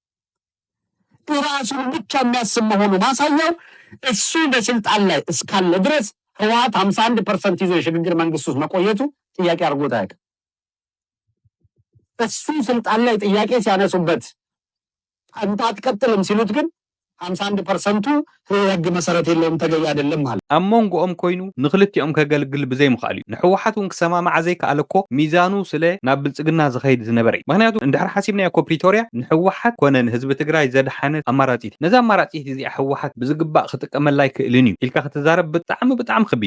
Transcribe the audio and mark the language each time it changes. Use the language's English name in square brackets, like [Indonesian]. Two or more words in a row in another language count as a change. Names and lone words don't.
[Amharic] ራሱን ብቻ የሚያስብ መሆኑ ማሳያው እሱ በስልጣን ላይ እስካለ ድረስ ህወሓት 51% ይዞ የሽግግር መንግስት ውስጥ መቆየቱ ጥያቄ አድርጎት አያውቅም። እሱ ስልጣን ላይ ጥያቄ ሲያነሱበት አንተ አትቀጥልም ሲሉት ግን 51% ህግ መሰረት የለውም ተገቢ አይደለም ማለት [Tigrinya] አሞንጎኦም ኮይኑ ንክልቲኦም ከገልግል ብዘይ ምኻል እዩ ንሕወሓት እውን ክሰማማዕ ዘይከኣለ እኮ ሚዛኑ ስለ ናብ ብልጽግና ዝኸይድ ዝነበረ እዩ ምክንያቱ እንድሕር ሓሲብናዮ ፕሪቶርያ ንሕወሓት ኮነ ንህዝቢ ትግራይ ዘድሓነት ኣማራፂት ነዛ ኣማራፂት እዚኣ ሕወሓት ብዝግባእ ክጥቀመላ ይክእልን እዩ ኢልካ ክትዛረብ ብጣዕሚ ከቢድ